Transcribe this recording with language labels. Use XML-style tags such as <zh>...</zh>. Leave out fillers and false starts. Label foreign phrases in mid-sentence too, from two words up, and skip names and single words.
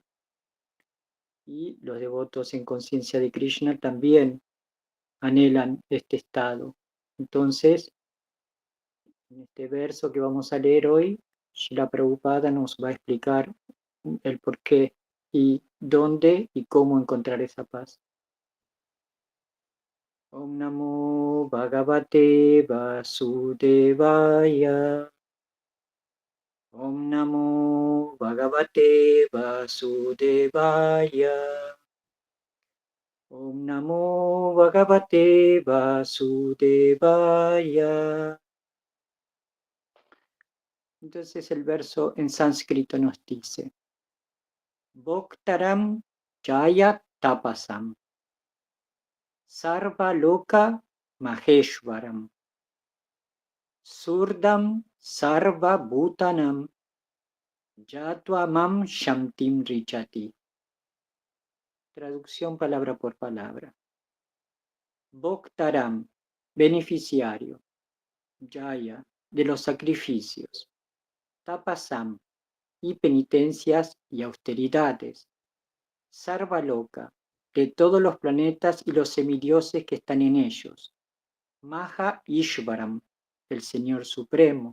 <es>Y los devotos en conciencia de Krishna también anhelan este estado. Entonces, en este verso que vamos a leer hoy, Srila Prabhupada nos va a explicar el por qué y dónde y cómo encontrar esa paz.</es> <sa>Om Namo Bhagavate Vasudevaya. Om Namo Bhagavate Vasudevaya. Om Namo Bhagavate Vasudevaya.</sa> <es>Entonces el verso en sánscrito nos dice:</es> <sa>Bhoktaram Jaya Tapasam Sarva Loka Maheshwaram Surdam Sarva Bhutanam Yatva Mam Shantim Richati.</sa> <es>Traducción palabra por palabra. Bhoktaram, beneficiario. Jaya, de los sacrificios. Tapasam, y penitencias y austeridades. Sarvaloka, de todos los planetas y los semidioses que están en ellos.</es> <sa>Maha Ishvaram,</sa> <es>el Señor Supremo.</es>